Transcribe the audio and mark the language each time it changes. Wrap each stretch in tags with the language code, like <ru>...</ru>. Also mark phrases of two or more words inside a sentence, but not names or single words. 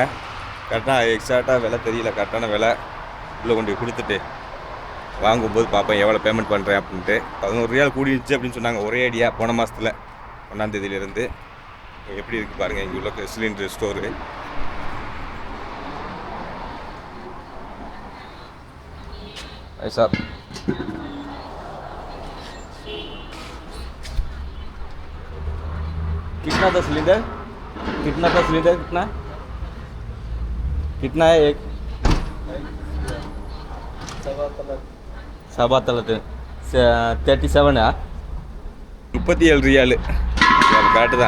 <ta>கரெக்டாக எக்ஸாக்டாக விலை தெரியல, கரெக்டான விலை உள்ளே கொண்டு போய் கொடுத்துட்டு வாங்கும்போது பார்ப்பேன் எவ்வளோ பேமெண்ட் பண்ணுறேன் அப்படின்ட்டு. 11 ரியால் கூடிடுச்சு அப்படின்னு சொன்னாங்க ஒரே ஐடியா போன மாதத்தில் 1ஆம் தேதியிலேருந்து. எப்படி இருக்குது பாருங்கள் இங்கே உள்ள சிலிண்டர் ஸ்டோரு.</ta> <hi>சார் कितना था सिलेंडर, कितना था सिलेंडर, कितना कितना है एक 37 37</hi> <ta>ரியாலு கரெக்டு தான்.</ta>